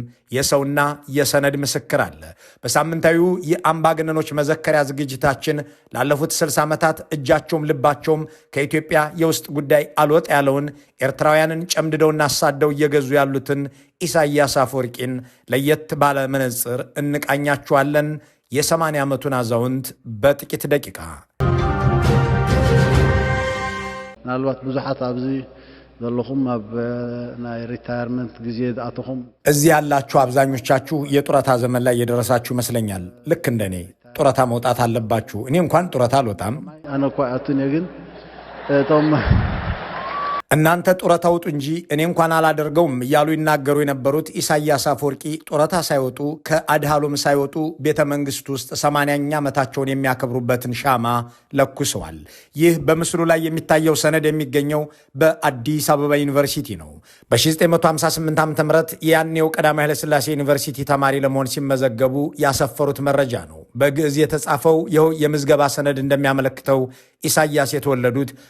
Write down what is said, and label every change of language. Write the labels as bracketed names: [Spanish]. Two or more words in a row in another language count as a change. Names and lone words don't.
[Amharic] የሰውና የሰነድ ምስክር አለ። በሳምንታዊው የአምባገነኖች መዘከሪያ ዝግጅታችን ላለፉት 60 ዓመታት እጃቸውም ልባቸውም ከኢትዮጵያ የውስጥ ጉዳይ አልወጥ ያለውን ኤርትራውያንን ጨምድደውና አሳደው እየገዙ ያሉትን ኢሳያስ አፈወርቂን ለየት ባለ መነጽር እንቃኛቸዋለን። የ80 ዓመቱን አዛውንት በጥቂት ደቂቃ [Tigrinya] ምናልባት ብዙሓት ኣብዚ ዘለኹም ኣብ ናይ ሪታየርመንት ጊዜ ኣተኹም [Amharic] እዚህ ያላችሁ አብዛኞቻችሁ የጡረታ ዘመን ላይ የደረሳችሁ ይመስለኛል። ልክ እንደኔ ጡረታ መውጣት አለባችሁ። እኔ እንኳን ጡረታ አልወጣም። [Tigrinya] ኣነ እኳ ኣቱን ግን እቶም [Amharic] እናንተ ጡረታ ውጡ እንጂ እኔ እንኳን አላደርገውም እያሉ ይናገሩ የነበሩት ኢሳያስ አፈወርቂ ጡረታ ሳይወጡ ከአድሃሎም ሳይወጡ ቤተ መንግስት ውስጥ 80ኛ ዓመታቸውን የሚያከብሩበትን ሻማ ለኩሰዋል። ይህ በምስሉ ላይ የሚታየው ሰነድ የሚገኘው በአዲስ አበባ ዩኒቨርሲቲ ነው። በ1958 ዓ.ም ያኔው ቀዳማዊ ኃይለ ሥላሴ ዩኒቨርሲቲ ተማሪ ለመሆን ሲመዘገቡ ያሰፈሩት መረጃ ነው። በግዕዝ የተጻፈው ይኸው የምዝገባ ሰነድ እንደሚያመለክተው ኢሳያስ የተወለዱት